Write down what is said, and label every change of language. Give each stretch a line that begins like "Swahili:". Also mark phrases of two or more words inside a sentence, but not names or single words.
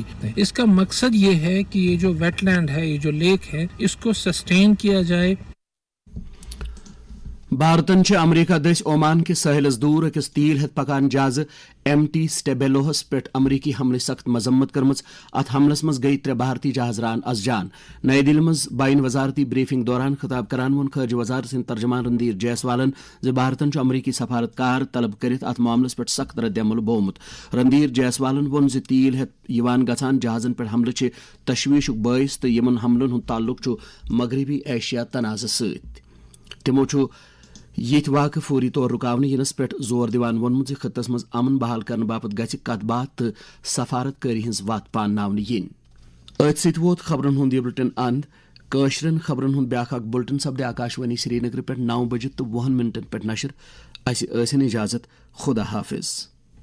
Hindi: इसका मकसद ये है कि ये जो वेटलैंड है, ये जो लेक है, इसको सस्टेन किया जाए।
Kashmiri: بھارتن امریکہ دس اومان کس ساحلس دور اکس تیل ہت پکان جہاز MT سٹیبیلوہس پہ امریکی حملہ سخت مذمت کرمز. ات حملس مز گئی 3 بھارتی جہاز ران از جان. نئی دہلی مز بین وزارتی بریفنگ دوران خطاب کران وون خارجہ وزارت سند ترجمان رندیر جیسوالن ز بھارتن امریکی سفارتکار طلب کرت ات معاملس پہ سخت رد عمل بومت. رندیر جیسوالن وون ز تیل ہت گژھان جہازن پہ حملہ چھ تشویشک باعث تو یمن حملن ہند تعلق چھ مغربی ایشیا تنازع ست. تمو یہ واقع فوری طور رکاونہ ینس پہ زور دیوان وونمت خطس مز امن بحال کرنے باپت گژھِ کت بات تو سفارت کاری ہز وات پانناونہ ین. ات ست ووت خبرن ہند یہ بلٹن اند. کاشرن خبرن ہند بیاکھ اکھ بلٹن سپدے آکاشوانی سری نگر پہ 9 بجے تو 20 منٹن پہ نشر. اس ٲسِن اجازت. خدا حافظ.